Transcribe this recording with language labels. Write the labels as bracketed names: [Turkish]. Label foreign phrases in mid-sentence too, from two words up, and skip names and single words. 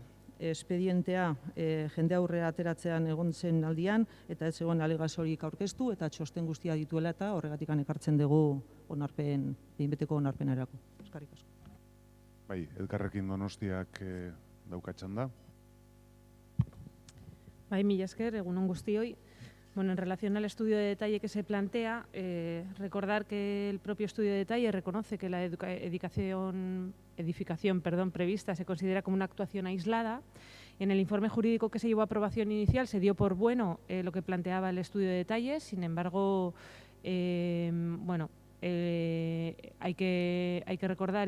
[Basque] Espedientea jende aurrera ateratzean egon zen aldian, eta ez egon alegaziorik aurkeztu, eta txosten guztia dituela eta horregatik ekartzen dugu onarpen, behinbeteko onarpenerako. Eskerrik asko. Elkarrekin Donostiak daukatxan da. Mila esker, egunon guztioi. [Spanish] Bueno, en relación al estudio de detalle que se plantea, recordar que el propio estudio de detalle reconoce que la edificación prevista se considera como una actuación aislada. En el informe jurídico que se llevó a aprobación inicial se dio por bueno lo que planteaba el estudio de detalle, sin embargo, hay que recordar